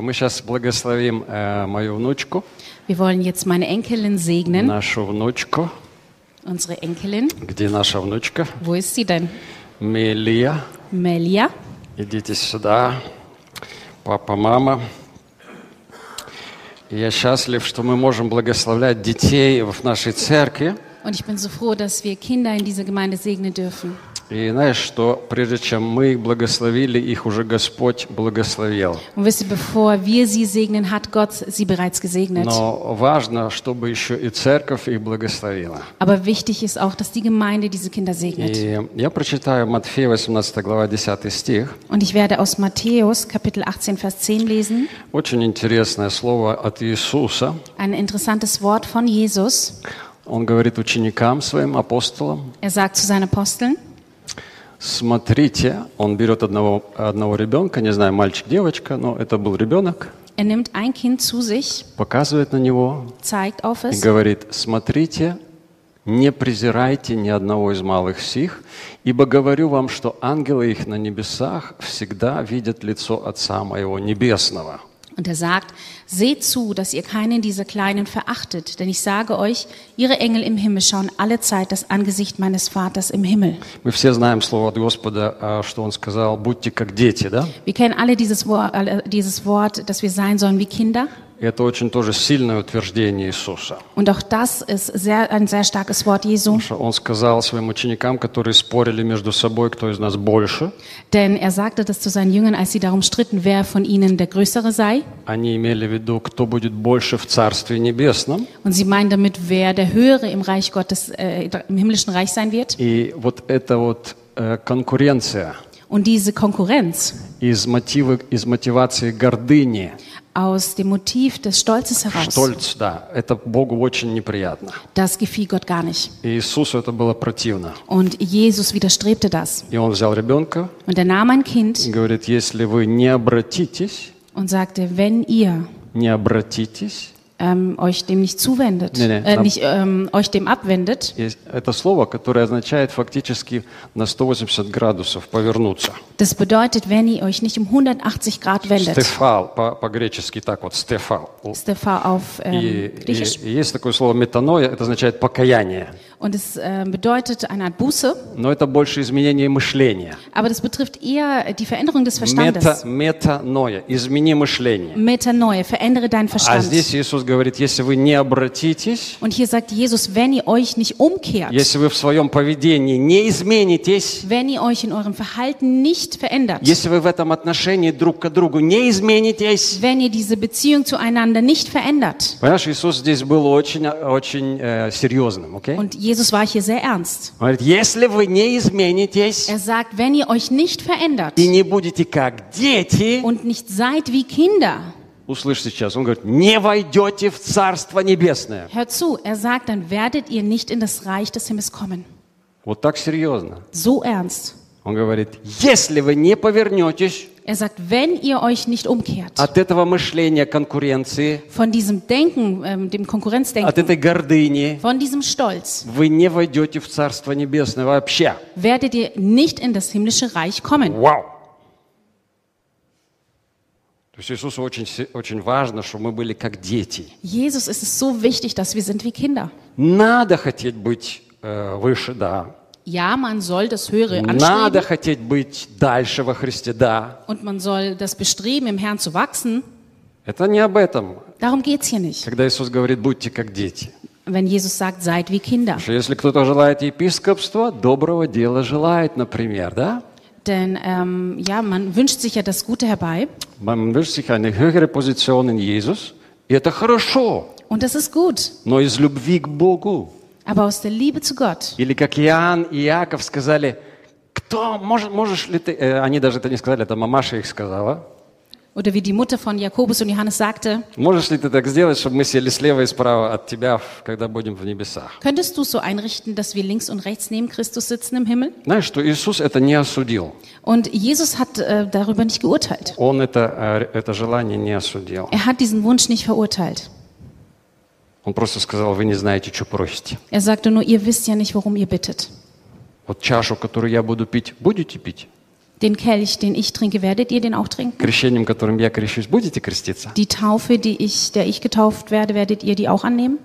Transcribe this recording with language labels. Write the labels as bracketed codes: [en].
[ru] Мы сейчас благословим мою внучку. [de] Wir wollen jetzt meine Enkelin segnen. [ru] Нашу внучку. [de] Unsere Enkelin. [ru] Где наша внучка? [de] Wo ist sie denn? [ru] Мелия. Мелия. Идите сюда. Папа, мама. Я счастлив, что мы можем благословлять детей в нашей церкви. [de] Und ich bin so froh, dass wir Kinder in dieser Gemeinde segnen dürfen. [ru] И знаешь, что прежде чем мы их благословили, их уже Господь благословил. [de] Und wisst ihr, bevor wir sie segnen, hat Gott sie bereits gesegnet. [ru] Но важно, чтобы еще и церковь их благословила. [de] Aber wichtig ist auch, dass die Gemeinde diese Kinder segnet. [ru] И я прочитаю Матфея 18, глава 10 стих. [de] Und ich werde aus Matthäus, Kapitel 18, Vers 10 lesen. [ru] Очень интересное слово от Иисуса. [de] Ein interessantes Wort von Jesus. [ru] Он говорит ученикам своим, апостолам. [de] Er sagt zu seinen Aposteln. [ru] Смотрите, он берет одного ребенка, не знаю, мальчик, девочка, но это был ребенок. [de] Er nimmt ein Kind zu sich, [ru] показывает на него, [de] zeigt auf es, [ru] и говорит, смотрите, не презирайте ни одного из малых сих, ибо говорю вам, что ангелы их на небесах всегда видят лицо Отца моего небесного. [de] Und er sagt, seht zu, dass ihr keinen dieser Kleinen verachtet, denn ich sage euch, ihre Engel im Himmel schauen allezeit das Angesicht meines Vaters im Himmel. [ru] Мы все знаем слово от Господа, что он сказал, будьте как дети, да? [de] Wir kennen alle dieses Wort, dass wir sein sollen wie Kinder. [ru] Это очень тоже сильное утверждение Иисуса. [de] Und auch das ist sehr, ein sehr starkes Wort Jesu. [ru] Он сказал своим ученикам, которые спорили между собой, кто из нас больше. [de] Denn er sagte das zu seinen Jüngern, als sie darum stritten, wer von ihnen der Größere sei. [ru] Они имели в виду, кто будет больше в Царстве Небесном. [de] Und sie meinen damit, wer der Höhere im Reich Gottes, im himmlischen Reich sein wird. [ru] И вот это вот конкуренция. [de] und diese Konkurrenz [ru] из мотивации гордыни. [de] Aus dem Motiv des Stolzes heraus. Stolz, [ru] да, это Богу очень неприятно. [de] Das gefiel Gott gar nicht. [ru] И Иисусу это было противно. [de] Und Jesus widerstrebte das. [ru] И он взял ребенка. [de] Und er nahm ein Kind. [ru] И говорит, если вы не обратитесь. [de] Und sagte, wenn ihr [ru] не обратитесь. [de] Euch dem nicht zuwendet, euch dem abwendet. [ru] Это слово, которое означает фактически на 180 градусов повернуться. [de] Das bedeutet, wenn ihr euch nicht um 180 Grad wendet. [ru] Стефал, по-гречески так вот, стефал. [de] Стефал auf Griechisch. [ru] И есть такое слово метаноя, это означает покаяние. [de] Und es bedeutet eine Art Buße. [ru] Но это больше изменение мышления. [de] Aber das betrifft eher die Veränderung des Verstandes. [ru] Метаноя, измени мышление. [de] Метаноя, verändere dein Verstand. [ru] А здесь Иисус говорит, если вы не обратитесь. [de] Und hier sagt Jesus, wenn ihr euch nicht umkehrt. [ru] Если вы в своем поведении не изменитесь. [de] Wenn ihr euch in eurem Verhalten nicht verändert. [ru] Если вы в этом отношении друг к другу не изменитесь. [de] Wenn ihr diese Beziehung zueinander nicht verändert. [ru] Понимаешь, Иисус здесь был очень серьезным, okay? [de] Und Jesus war hier sehr ernst. [ru] Если вы не изменитесь. [de] Er sagt, wenn ihr euch nicht verändert. [ru] И не будете как дети. [de] Und nicht seid wie Kinder. [ru] Услышьте сейчас, он говорит, не войдете в Царство Небесное. [de] Hör zu, er sagt, dann werdet ihr nicht in das Reich des Himmels kommen. [ru] Вот так серьезно. [de] So ernst. [ru] Он говорит, если вы не повернетесь. [de] Er sagt, wenn ihr euch nicht umkehrt. [ru] От этого мышления конкуренции. [de] Von diesem Denken, dem Konkurrenzdenken. [ru] От этой гордыни. [de] Von diesem Stolz. [ru] Вы не войдете в Царство Небесное вообще. [de] Werdet ihr nicht in das himmlische Reich kommen. [en] Wow. [ru] То есть Иисусу очень важно, чтобы мы были как дети. [de] Jesus, es ist so wichtig, dass wir sind wie Kinder. [ru] Надо хотеть быть выше, да. [de] Ja, man soll das Höhere anstreben. [ru] Надо хотеть быть дальше во Христе, да. [de] Und man soll das bestreben, im Herrn zu wachsen. [ru] Это не об этом. [de] Darum geht's hier nicht. [ru] Когда Иисус говорит, будьте как дети. [de] Wenn Jesus sagt, seid wie Kinder. [ru] Что, если кто-то желает епископства, доброго дела желает, например, да? [de] Denn ja, man wünscht sich ja das Gute herbei. Man wünscht sich eine höhere Position in Jesus. [ru] И это хорошо. [de] Und das ist gut. [ru] Но из любви к Богу. [de] Aber aus der Liebe zu Gott. [ru] Или как Иоанн и Иаков сказали, кто можешь ли ты? Они даже это не сказали, это мамаша их сказала. [de] Oder wie die Mutter von Jakobus und Johannes sagte. [ru] Можешь ли ты так сделать, чтобы мы сели слева и справа от тебя, когда будем в небесах? [de] Könntest du so einrichten, dass wir links und rechts neben Christus sitzen im Himmel? [ru] Знаешь, что Иисус это не осудил. [de] Und Jesus hat darüber nicht geurteilt. [ru] Он это желание не осудил. [de] Er hat diesen Wunsch nicht verurteilt. [ru] Он просто сказал, вы не знаете, что просите. [de] Er sagte nur, ihr wisst ja nicht, worum ihr bittet. [ru] Вот чашу, которую я буду пить, будете пить? [de] Den Kelch, den ich trinke, werdet ihr den auch trinken? [ru] Крещением, которым я крещусь, будете креститься? [de] Die Taufe, der ich getauft werde, werdet ihr die auch annehmen?